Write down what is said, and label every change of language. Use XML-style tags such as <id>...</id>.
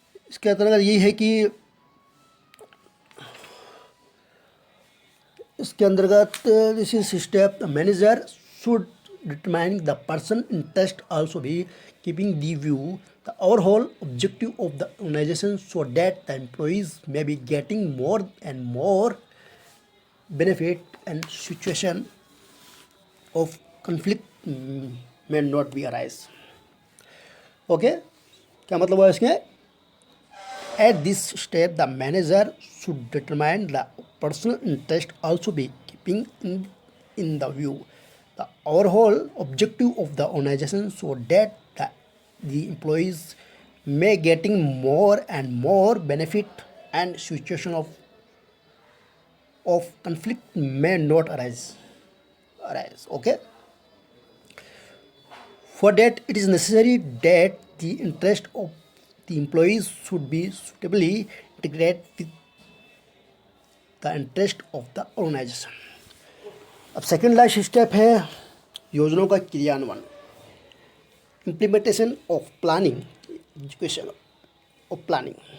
<hi>इसके अंतर्गत ये है कि इसके अंतर्गत</hi> <en>This is step manager should determine the person interest also भी keeping the view the overall objective of the organisation so that the employees may be getting more and more benefit and situation of conflict may not be arise। Okay,</en> <hi>क्या मतलब है इसके,</hi> <en>At this step, the manager should determine the personal interest, also be keeping in the view the overall objective of the organization, so that the employees may getting more and more benefit and situation of conflict may not arise. Okay. For that, it is necessary that the interest of the employees should be suitably integrated with the interest of the organization.</en> <hi>अब second last step है योजनाओं का क्रियान्वयन, implementation of planning, education of planning.</hi>